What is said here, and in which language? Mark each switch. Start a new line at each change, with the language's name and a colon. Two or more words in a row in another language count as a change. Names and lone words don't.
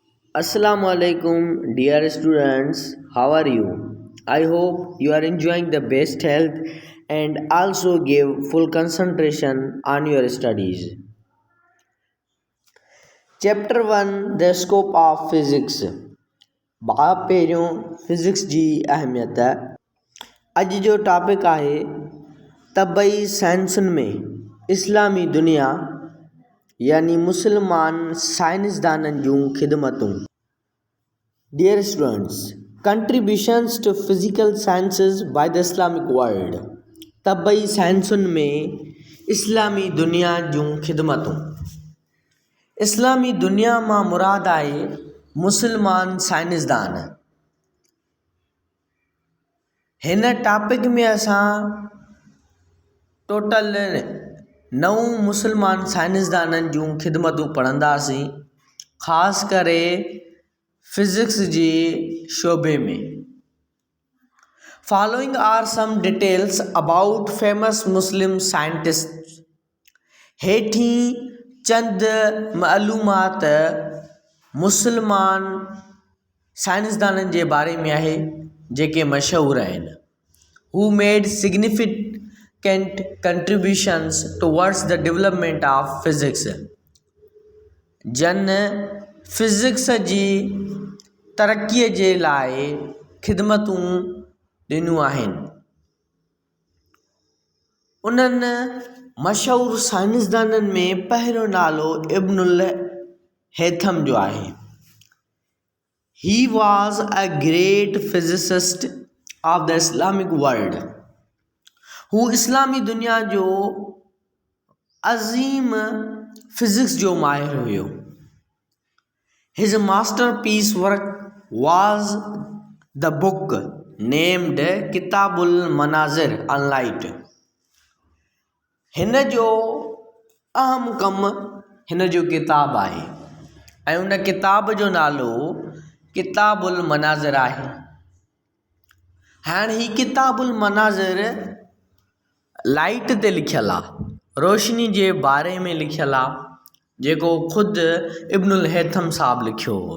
Arabic: السلام عليكم,
English: dear students. How are you? I hope you are enjoying the best health and also give full concentration on your studies. Chapter 1, The Scope of Physics.
Sindhi: भाग पहिरियों फिज़िक्स जी अहमियत। अॼु जो टॉपिक आहे तबई साइंसुनि में इस्लामी दुनिया यानी मुसलमान साइंसदाननि जूं ख़िदमतूं।
English: Dear students, contributions to physical sciences by the Islamic world.
Sindhi: तबई साइंसुनि में इस्लामी दुनिया जूं ख़िदमतूं। इस्लामी दुनिया मां मुराद आहे मुसलमान साइंसदान। हिन टॉपिक में असां टोटल 9 मुसलमान साइंसदाननि जूं ख़िदमतूं पढ़ंदासीं, ख़ासि करे फिज़िक्स जे शोबे में।
English: Following are some details about famous Muslim scientists.
Sindhi: हेठी चंद मालूमात मुसलमान साइंसदाननि जे बारे में आहे जेके मशहूर आहिनि।
English: Who made significant contributions towards the development of physics.
Sindhi: जन फिज़िक्स जी तरक़ीअ जे लाइ ख़िदमतूं ॾिनियूं आहिनि। उन्हनि मशहूर साइंसदाननि में पहिरियों नालो इब्नुल हैथम जो आहे।
English: He was a great physicist of the Islamic world.
Sindhi: हू इस्लामी दुनिया जो अज़ीम फिज़िक्स जो माहिर हुयो।
English: His masterpiece work was the book named किताबुल मनाज़िर on light.
Sindhi: हिन जो अहम कमु हिन जो किताब आहे ऐं उन किताब जो नालो किताबुल मनाज़िर आहे। हाणे ही किताबुल मनाज़िर लाइट ते लिखियलु आहे, रोशनी जे बारे में लिखियलु आहे, जेको ख़ुदि इब्नुल हैथम साहब लिखियो हो।